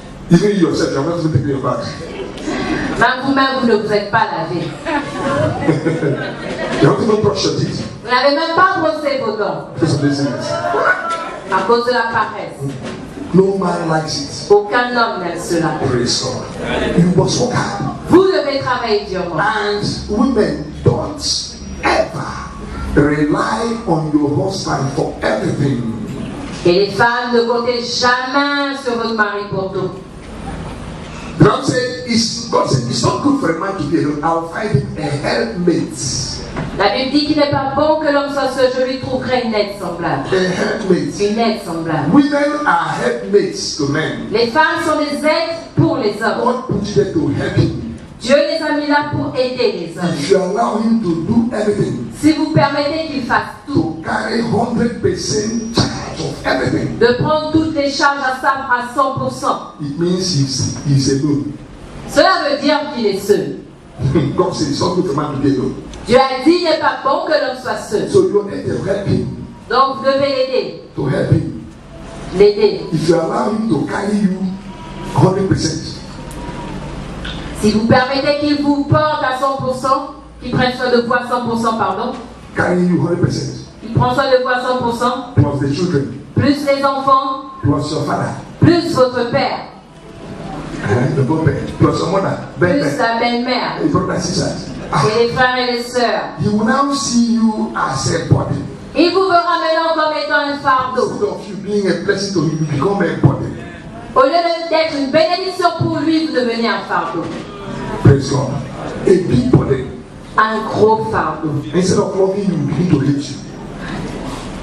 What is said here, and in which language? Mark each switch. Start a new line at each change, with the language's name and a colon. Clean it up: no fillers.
English: Even you yourself, you have not even taken your bath.
French: Même vous-même, vous ne vous êtes pas lavé.
English: You have even brushed your teeth.
French: Vous n'avez même pas brossé vos dents.
English: Because of laziness.
French: À cause de la paresse.
English: No man likes it.
French: Aucun homme n'aime cela.
English: Praise God. You must work hard.
French: Vous devez travailler durement.
English: And women, don't ever rely on your husband for everything.
French: Et les femmes, ne comptez jamais sur votre mari pour tout.
English: God said, it's not good for a man to be alone. I'll find him a helpmate.
French: La Bible dit qu'il n'est pas bon que l'homme soit seul. Je lui trouverai une aide semblable.
English: A helpmate.
French: Une aide semblable.
English: Women are helpmates to men.
French: Les femmes sont des aides pour les hommes.
English: God put you there to help him.
French: Dieu les a mis là pour aider les hommes.
English: If you allow him to do everything,
French: si vous permettez qu'il fasse tout,
English: to carry 100% charge of everything,
French: de prendre toutes les charges à 100%,
English: it means he's alone.
French: Cela veut dire qu'il est seul.
English: God says it's not good for man to be alone.
French: Dieu a dit qu'il n'est pas bon que l'homme soit seul.
English: So you need to help him.
French: Donc vous devez l'aider.
English: To help him.
French: L'aider.
English: If you allow him to carry you 100%.
French: Si vous permettez qu'il vous porte à 100%, qu'il prenne soin de vous à 100%, pardon.
English: Carry you 100%.
French: Il prend soin de vous à 100%.
English: Plus the children.
French: Plus les enfants.
English: Plus your father.
French: Plus votre père. Le beau-père.
English: Plus your mother.
French: Plus la belle-mère. Et les frères et les sœurs.
English: He will now see you as a body.
French: Il vous verra maintenant comme étant un fardeau.
English: Instead of you being a blessing to him, you become a body.
French: Au lieu d'être une bénédiction pour lui, vous devenez un fardeau.
English: Praise God. A big body.
French: Un gros fardeau.
English: Instead of loving you, begin to hate you.